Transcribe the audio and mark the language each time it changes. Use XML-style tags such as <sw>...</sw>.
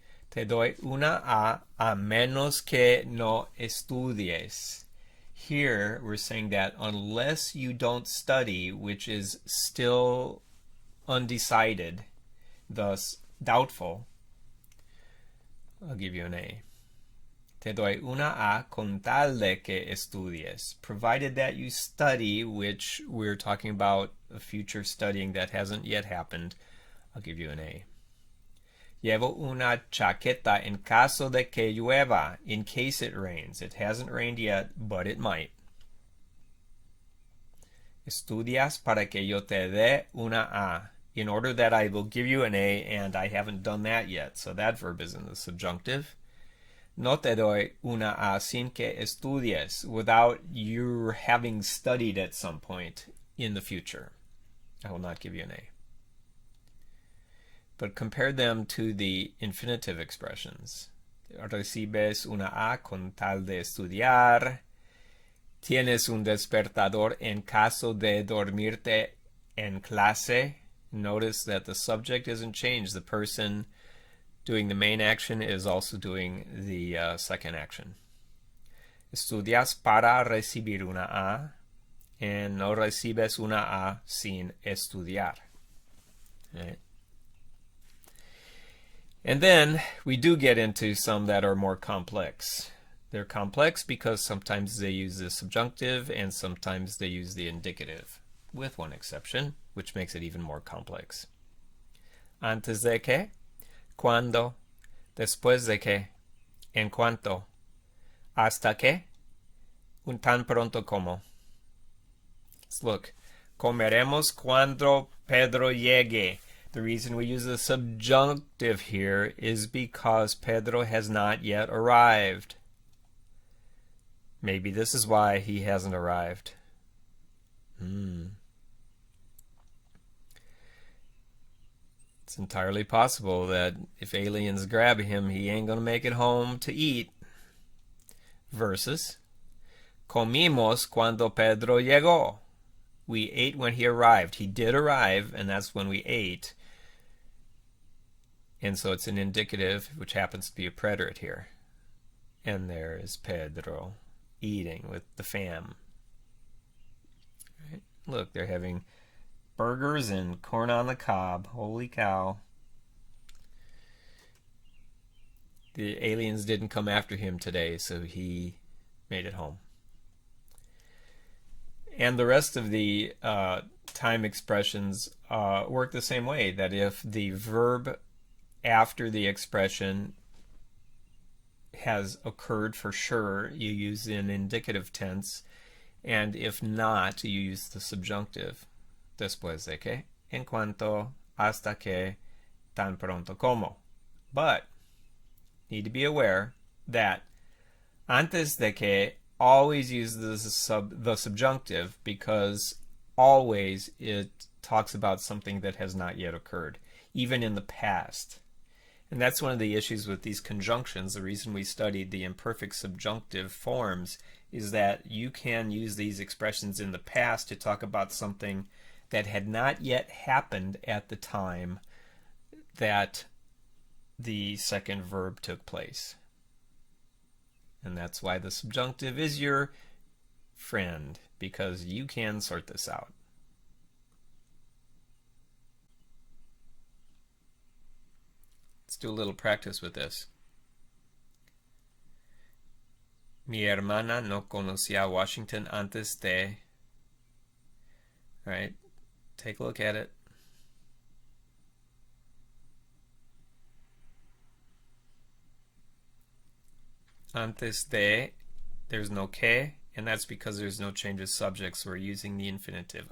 <es>Te doy una a menos que no estudies.</es> <en>Here we're saying that unless you don't study, which is still undecided, thus doubtful, I'll give you an A.</en> <es>Te doy una A con tal de que estudies.</es> <en>Provided that you study, which we're talking about a future studying that hasn't yet happened, I'll give you an A.</en> <es>Llevo una chaqueta en caso de que llueva,</es> <en>in case it rains. It hasn't rained yet, but it might.</en> <es>Estudias para que yo te dé una A,</es> <en>in order that I will give you an A, and I haven't done that yet, so that verb is in the subjunctive.</en> <es>No te doy una A sin que estudies,</es> <en>without you having studied at some point in the future. I will not give you an A. But compare them to the infinitive expressions.</en> <es>Recibes una A con tal de estudiar. Tienes un despertador en caso de dormirte en clase.</es> <en>Notice that the subject isn't changed. The person doing the main action is also doing the second action.</en> <es>Estudias para recibir una A,</es> <en>and</en> <es>no recibes una A sin estudiar. Right?</es> <en>And then we do get into some that are more complex. They're complex because sometimes they use the subjunctive and sometimes they use the indicative, with one exception, which makes it even more complex.</en> <es>Antes de que, cuando, después de que, en cuanto, hasta que, un tan pronto como.</es> <en>Let's look.</en> <es>Comeremos cuando Pedro llegue.</es> <en>The reason we use the subjunctive here is because Pedro has not yet arrived. Maybe this is why he hasn't arrived. It's entirely possible that if aliens grab him, he ain't gonna make it home to eat.</en> <es>Versus, comimos cuando Pedro llegó.</es> <en>We ate when he arrived. He did arrive, and that's when we ate. And so it's an indicative, which happens to be a preterite here. And there is Pedro eating with the fam. Right? Look, they're having burgers and corn on the cob. Holy cow. The aliens didn't come after him today, so he made it home. And the rest of the time expressions work the same way, that if the verb after the expression has occurred for sure, you use an indicative tense, and if not, you use the subjunctive.</en> <es>Después de que, en cuanto, hasta que, tan pronto como.</es> <en>But, need to be aware that antes de que always use the subjunctive, because always it talks about something that has not yet occurred, even in the past. And that's one of the issues with these conjunctions. The reason we studied the imperfect subjunctive forms is that you can use these expressions in the past to talk about something that had not yet happened at the time that the second verb took place. And that's why the subjunctive is your friend, because you can sort this out. Let's do a little practice with this.</en> <es>Mi hermana no conocía Washington antes de...</es> <en>All right, take a look at it. Antes de, there's no que, and that's because there's no change of subjects. We're using the infinitive.</en>